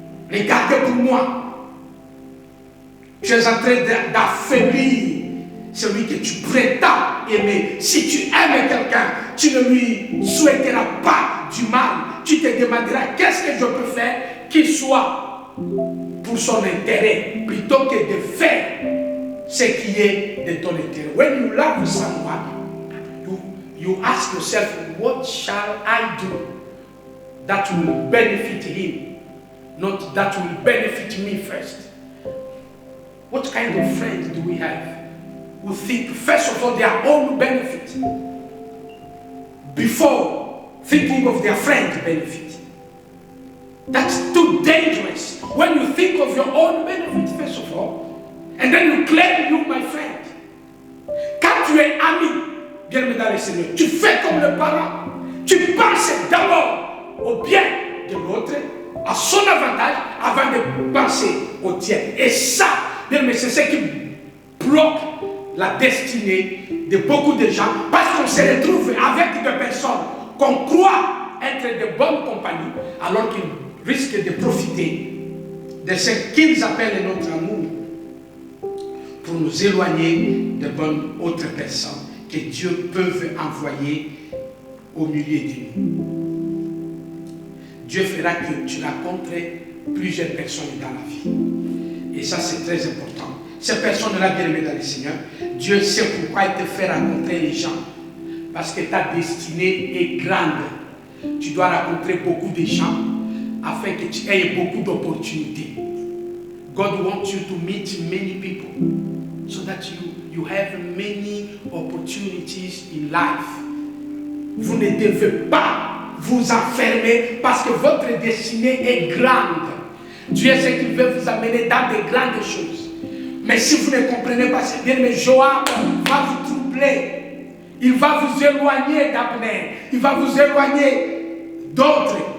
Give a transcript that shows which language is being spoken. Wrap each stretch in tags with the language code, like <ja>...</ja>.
<fr>Les garder pour moi. Tu es en train d'affaiblir celui que tu prétends aimer. Si tu aimes quelqu'un, tu ne lui souhaiteras pas du mal. Tu te demanderas qu'est-ce que je peux faire qu'il soit pour son intérêt plutôt que de faire ce qui est de ton intérêt.</fr> <en>When you love someone, you ask yourself, what shall I do that will benefit him, not that will benefit me first? What kind of friend do we have who think first of all their own benefit? before thinking of their friend benefit. That's too dangerous. When you think of your own benefit first of all, and then you claim you my friend.</en> <fr>Quand tu es ami, bien-aimé dans le Seigneur, tu fais comme le parent. Tu penses d'abord au bien de l'autre, à son avantage, avant de penser au tien. Et ça, bien-aimé, c'est ce qui bloque la destinée de beaucoup de gens, parce qu'on se retrouve avec des personnes qu'on croit être de bonnes compagnies, alors qu'ils risquent de profiter de ce qu'ils appellent notre amour pour nous éloigner de bonnes autres personnes que Dieu peut envoyer au milieu de nous. Dieu fera que tu rencontres plusieurs personnes dans la vie. Et ça, c'est très important. Ces personnes-là, bien-aimées dans le Seigneur, Dieu sait pourquoi il te fait rencontrer les gens. Parce que ta destinée est grande. Tu dois rencontrer beaucoup de gens afin que tu aies beaucoup d'opportunités.</fr> <en>God wants you to meet many people so that you have many opportunities in life.</en> <fr>Vous ne devez pas vous enfermer parce que votre destinée est grande. Dieu sait qu'il veut vous amener dans de grandes choses. Mais si vous ne comprenez pas, c'est bien, mais Joab va vous troubler. Il va vous éloigner d'Abner. Il va vous éloigner d'autres.</fr>